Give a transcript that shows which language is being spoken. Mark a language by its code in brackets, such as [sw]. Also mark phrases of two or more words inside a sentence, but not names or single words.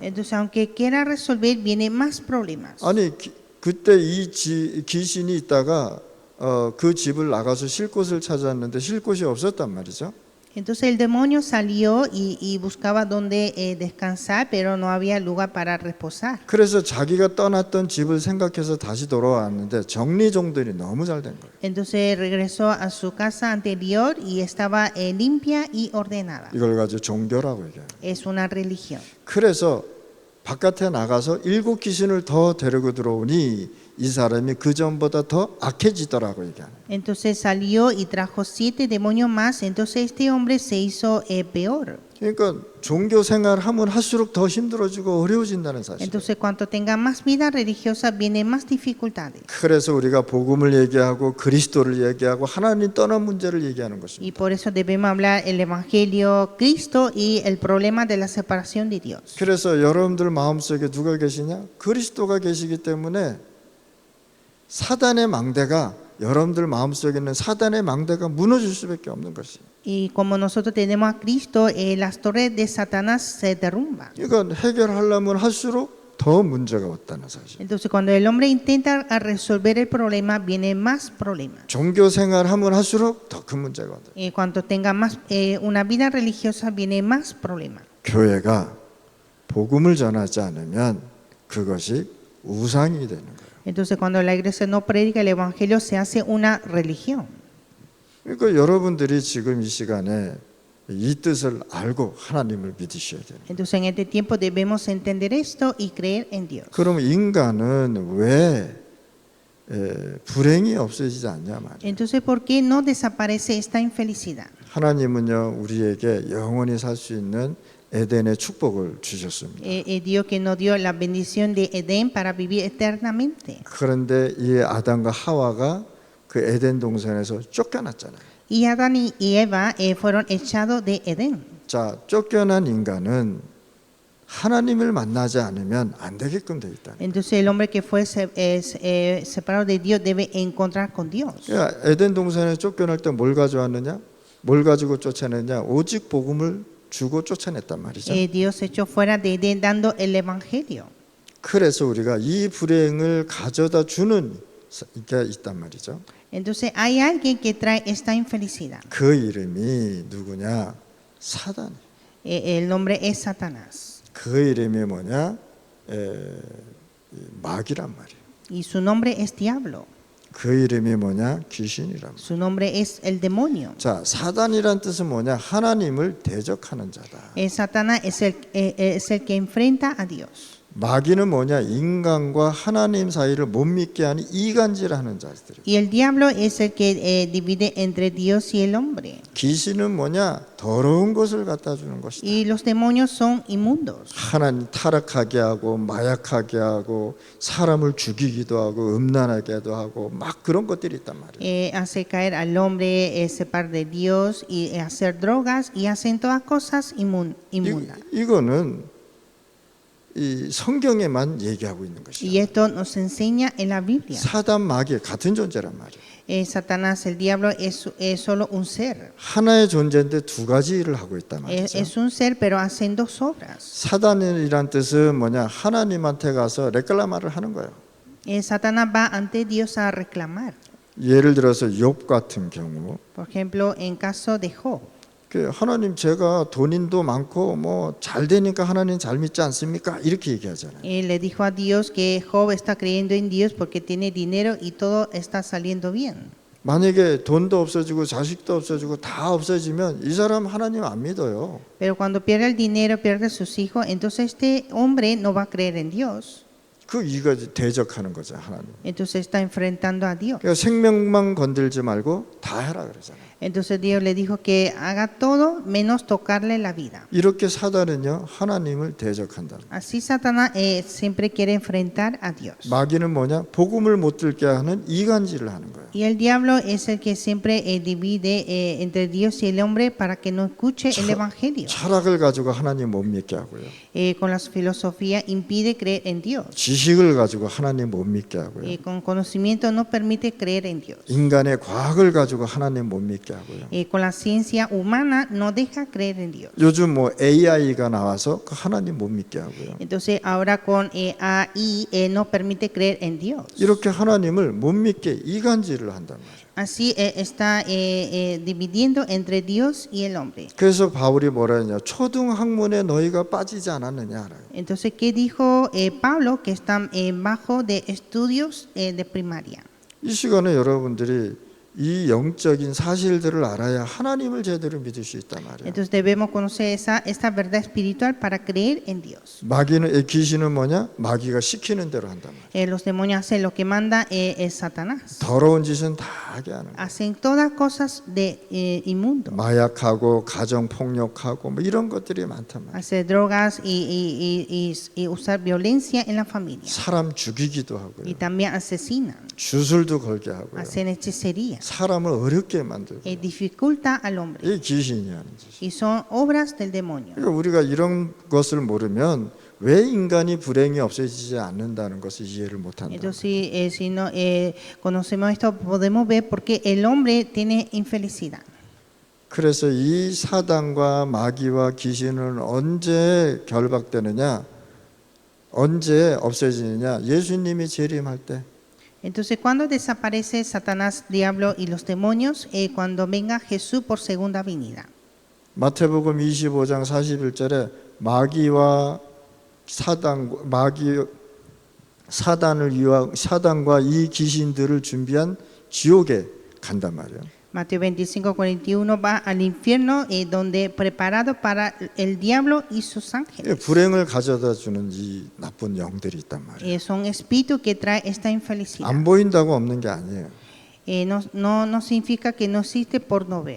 [es] Entonces, aunque quiera resolver, viene más problemas. [ko] 아니 그때 이 귀신이 있다가 그 집을 나가서 쉴 곳을 찾았는데 쉴 곳이 없었단 말이죠. [es] Entonces el demonio salió y buscaba dónde descansar, pero no había lugar para reposar. [ko] 그래서 자기가 떠났던 집을 생각해서 다시 돌아왔는데 정리정돈이 너무 잘 된 거예요. [es] Entonces regresó a su casa anterior y estaba limpia y ordenada. [ko] 이걸 가지고 종교라고 얘기해요. [es] Es una religión. [ko] 그래서 바깥에 나가서 7 귀신을 더 데리고 들어오니 이 사람이 그 전보다 더 악해지더라고 얘기하는. [es] Entonces salió y trajo 7 demonios más. Entonces este hombre se hizo peor. [ko] 그러니까 종교 생활하면 할수록 더 힘들어지고 어려워진다는 사실. [es] Entonces cuando tenga más vida religiosa vienen más dificultades. [ko] 그래서 우리가 복음을 얘기하고 그리스도를 얘기하고 하나님 떠난 문제를 얘기하는 것입니다. [es] Y por eso debemos hablar el Evangelio, Cristo y el problema de la separación de Dios. [ko] 그래서 여러분들 마음속에 누가 계시냐? 그리스도가 계시기 때문에 사단의 망대가 여러분들 마음속에 있는 사단의 망대가 무너질 수밖에 없는 것이에요. [es] Y como nosotros tenemos a Cristo, las torres de Satanás se derrumban. [ko] 이건 해결하려면 할수록 더 문제가 왔다는 사실. [es] Entonces cuando el hombre intenta a resolver el problema, viene más problemas. [ko] 종교 생활하면 할수록 더 큰 문제가 온다. [es] Cuando tenga más una vida religiosa, viene más problemas. [ko] 교회가 복음을 전하지 않으면 그것이 우상이 되는 거예요. [es] Entonces cuando la iglesia no predica el Evangelio, se hace una religión. [ko] 그러니까 여러분들이 지금 이 시간에 이 뜻을 알고 하나님을 믿으셔야 돼요. [es] Entonces en este tiempo debemos entender esto y creer en Dios. [ko] 그럼 인간은 왜 불행이 없어지지 않냐 말이에요. [es] Entonces, ¿por qué no desaparece esta infelicidad? [ko] 하나님은요 우리에게 영원히 살 수 있는 에덴의 축복을 주셨습니다. [es] Dios que nos dio la bendición de Edén para vivir eternamente. [ko] 그런데 이 아담과 하와가 그 에덴 동산에서 쫓겨났잖아요. [es] Y Adán y Eva fueron echados de Edén. [ko] 자, 쫓겨난 인간은 하나님을 만나지 않으면 안 되게끔 돼 있다. [es] Entonces el hombre que fue separado de Dios debe encontrar con Dios. [ko] 그러니까 에덴 동산에 쫓겨날 때 뭘 가져왔느냐? 뭘 가지고 쫓아냈냐? 오직 복음을 주고 쫓아냈단 말이죠. [es] Dios echó fuera de Edén dando el evangelio. [ko] 그래서 우리가 이 불행을 가져다 주는 게 있단 말이죠. [es] Entonces hay alguien que trae esta infelicidad. [ko] 그 이름이 누구냐? 사단. [es] El nombre es Satanás. [ko] 그 이름이 뭐냐? 마귀란 말이에요. [es] Y su nombre es diablo. [ko] 그 이름이 뭐냐? 귀신이란 말이에요. [es] Su nombre es el demonio. [ko] 자, 사단이란 뜻은 뭐냐? 하나님을 대적하는 자다. [es] Satanás es el que enfrenta a Dios. [ko] 마귀는 뭐냐? 인간과 하나님 사이를 못 믿게 하는 이간질하는 자들이에요. [es] Y el diablo es el que divide entre Dios y el hombre. [ko] 귀신은 뭐냐? 더러운 것을 갖다 주는 것이다. [es] Y los demonios son inmundos. [ko] 하나님 타락하게 하고 마약하게 하고 사람을 죽이기도 하고 음란하게도 하고 막 그런 것들이 있단 말이에요. [es] Hace caer al hombre, separar de Dios y hacer drogas y hacen todas cosas inmundas. [ko] 이거는 이 성경에만 얘기하고 있는 것이죠. [es] Y esto nos enseña en la Biblia. [ko] 사단 마귀 같은 존재란 말이에요. [es] Satanás, el diablo, es solo un ser. [ko] 하나의 존재인데 두 가지 일을 하고 있단 말이죠. [es] Es un ser, pero hacen dos obras. [ko] 사단이란 뜻은 뭐냐? 하나님한테 가서 레클라마를 하는 거예요. [es] Satanás va ante Dios a reclamar. [ko] 예를 들어서 욥 같은 경우 [es] Por ejemplo, en caso de Job. [ko] 하나님 제가 돈인도 많고 뭐 잘 되니까 하나님 잘 믿지 않습니까? 이렇게 얘기하잖아요. [es] Le dijo a Dios que Job está creyendo en Dios porque tiene dinero y todo está saliendo bien. [ko] 만약에 돈도 없어지고 자식도 없어지고 다 없어지면 이 사람 하나님 안 믿어요. [es] Pero cuando pierde el dinero, pierde sus hijos, entonces este hombre no va a creer en Dios. [ko] 이거 대적하는 거죠, 하나님. [es] Entonces está enfrentando a Dios. [ko] 그러니까 생명만 건들지 말고 다 해라 그러잖아요. [es] Entonces Dios le dijo que haga todo menos tocarle la vida. [ko] 이렇게 사단은요 하나님을 대적한다. [es] Así Satanás siempre quiere enfrentar a Dios. [ko] 마귀는 뭐냐? 복음을 못 들게 하는 이간질을 하는 거예요. [es] Y el diablo es el que siempre divide entre Dios y el hombre para que no escuche el evangelio. [ko] 철학을 가지고 하나님 못 믿게 하고요. [es] Con la filosofía impide creer en Dios. [ko] 지식을 가지고 하나님 못 믿게 하고요. [es] Con conocimiento no permite creer en Dios. [ko] 인간의 과학을 가지고 하나님 못 믿게 믿게 하고요. [es] Con la ciencia humana no deja creer en Dios. [ko] 요즘 뭐 AI가 나와서 그 하나님 못 믿게 하고요. [es] Entonces ahora con AI no permite creer en Dios. [ko] 이렇게 하나님을 못 믿게 이간질을 한단 말이에요. [es] Así está dividiendo entre Dios y el hombre. [ko] 그래서 바울이 뭐라 했냐? 초등학문에 너희가 빠지지 않았느냐. [es] Entonces, ¿qué dijo Pablo? Que están bajo de estudios de primaria. [ko] 이 시간에 여러분들이 이 영적인 사실들을 알아야 하나님을 제대로 믿을 수 있단 말이에요. [es] Entonces debemos conocer esta verdad espiritual para creer en Dios. [ko] 귀신은 뭐냐? 마귀가 시키는 대로 한단 말이에요. [es] Los demonios hacen lo que manda el Satanás. [ko] 더러운 짓은 다 하게 하는 거예요. [es] Hacen todas cosas de inmundo. [ko] 마약하고 가정 폭력하고 뭐 이런 것들이 많단 말이에요. [es] Hacer drogas y usar violencia en la familia. [ko] 사람 죽이기도 하고요. [es] Y también asesinan. [ko] 주술도 걸게 하고요. [es] Hacen hechicería. [ko] 사람을 어렵게 만들고. [es] Dificulta al hombre. [ko] 이 귀신이 하는 짓이. [es] Y son obras del demonio. [ko] 그러니까 우리가 이런 것을 모르면 왜 인간이 불행이 없어지지 않는다는 것을 이해를 못한다. [es] Entonces, si no conocemos esto, podemos ver por qué el hombre tiene infelicidad. [ko] 그래서 이 사단과 마귀와 귀신은 언제 결박되느냐, 언제 없어지느냐? 예수님이 재림할 때. [es] Entonces, ¿cuándo desaparece Satanás, diablo y los demonios? Cuando venga Jesús por segunda venida. [ko] 마태복음 25장 41절에 사단과 이 귀신들을 준비한 지옥에 간단 말이에요. [es] Mateo 25:41 va al infierno donde preparado para el diablo y sus ángeles. [ko] 불행을 가져다 주는 이 나쁜 영들이 있단 말이에요. [es] Son espíritus que trae esta infelicidad. [ko] 안 보인다고 없는 게 아니에요. [es] No significa que no existe por no ver.